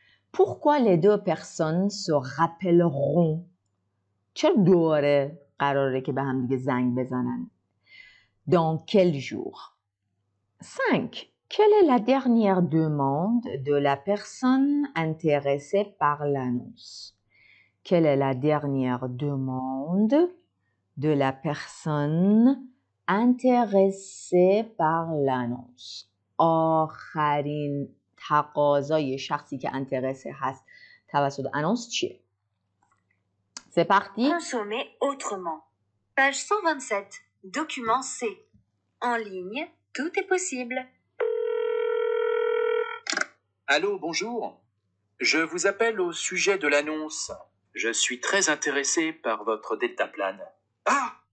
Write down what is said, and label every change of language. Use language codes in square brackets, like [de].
[fr] Pourquoi les deux personnes se rappelleront؟ [fa] چه دوره قراره که به هم دیگه زنگ بزنن؟ [fr] Dans quel jour? 5. Quelle est la dernière demande de la personne intéressée par l'annonce? Quelle est la dernière demande de la personne intéressée par l'annonce? [fa] آخرین تقاضای شخصی که انترسه هست توسط annonce چیه؟ [fr] C'est parti. Consommer autrement. Page 127. Document C. En ligne, tout est possible. Allô, bonjour. Je vous appelle au sujet de l'annonce. Je suis très intéressé par votre Delta Plan. Ah!